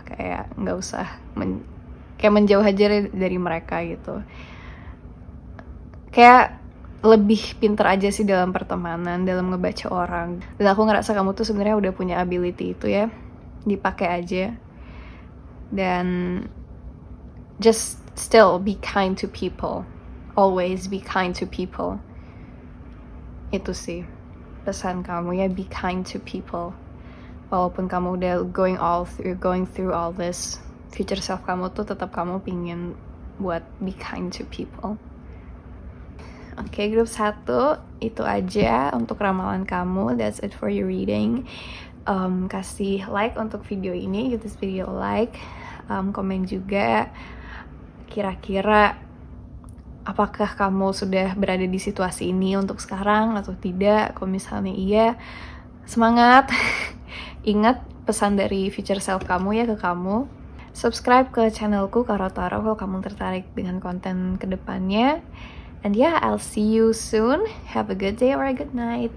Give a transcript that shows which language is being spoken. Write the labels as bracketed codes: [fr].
[id] Kayak nggak usah kayak menjauh aja dari mereka gitu. Kayak lebih pinter aja sih dalam pertemanan, dalam ngebaca orang. Dan aku ngerasa kamu tuh sebenarnya udah punya ability itu ya, dipakai aja. Dan [en] just still be kind to people. Always be kind to people. [id] Itu sih pesan kamu ya, [en] be kind to people. [id] Walaupun kamu udah [en] going through all this, future self [id] kamu tuh tetap kamu pingin buat [en] be kind to people. [id] Oke, grup 1 itu aja untuk ramalan kamu. [en] That's it for your reading. [id] Kasih like untuk video ini, [en] give this video a like, [id] komen juga kira-kira apakah kamu sudah berada di situasi ini untuk sekarang atau tidak. Kalau misalnya iya, semangat. Ingat pesan dari [en] future self [id] kamu ya ke kamu. Subscribe ke channelku Karo Taro kalau kamu tertarik dengan konten kedepannya. [en] And yeah, I'll see you soon. Have a good day or a good night.